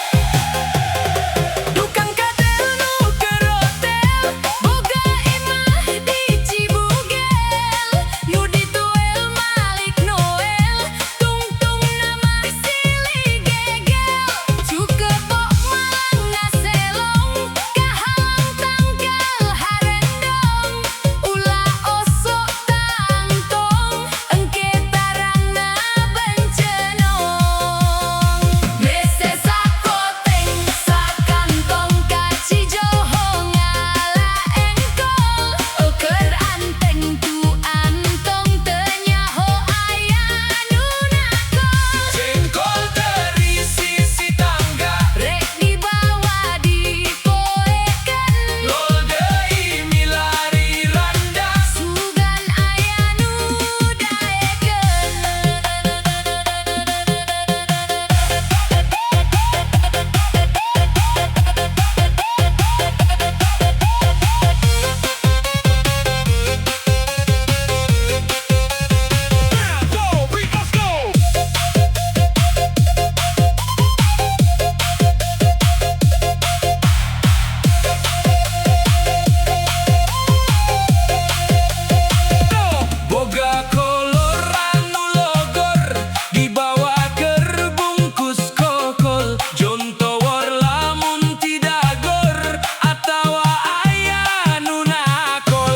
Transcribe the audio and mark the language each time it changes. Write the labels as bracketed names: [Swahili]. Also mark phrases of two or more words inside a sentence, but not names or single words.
[Sundanese] Dukang kadel nu kerotel boga imah di Cibugel nu dituel Malik Noel tungtung nama silih gegel cukepok malang ngaselong kahalang tanggal harendong ulah osok tangtong engke tarangna bencenong mese sakoteng sakantong kacijoho ngala engkol keur anteng tu antong teu nyaho aya nu nakol Jengkol terisi si tangga rek dibawa dipoekeun Lol deui milari randa sugan aya nu daekeun. [English] Go, we must go [Sundanese] Boga kolor anu logor dibawa keur bungkus kokol jontowor lamun tidagor atawa aya nu nakol